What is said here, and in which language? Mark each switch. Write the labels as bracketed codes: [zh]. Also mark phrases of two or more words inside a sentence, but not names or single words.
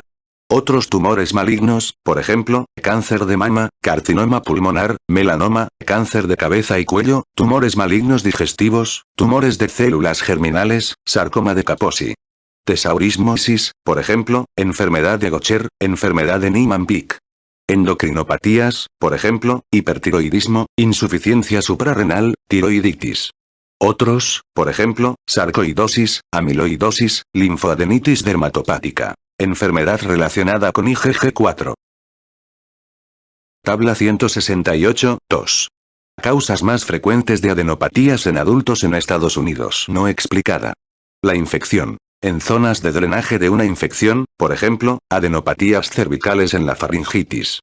[es] Otros tumores malignos, por ejemplo, cáncer de mama, carcinoma pulmonar, melanoma, cáncer de cabeza y cuello, tumores malignos digestivos, tumores de células germinales, sarcoma de Kaposi. Tesaurismosis, por ejemplo, enfermedad de Gaucher, enfermedad de Niemann-Pick. Endocrinopatías, por ejemplo, hipertiroidismo, insuficiencia suprarrenal, tiroiditis. Otros, por ejemplo, sarcoidosis, amiloidosis, linfoadenitis dermatopática. Enfermedad relacionada con IgG4. Tabla 168, 2. Causas más frecuentes de adenopatías en adultos en Estados Unidos no explicada. La infección. En zonas de drenaje de una infección, por ejemplo, adenopatías cervicales en la faringitis.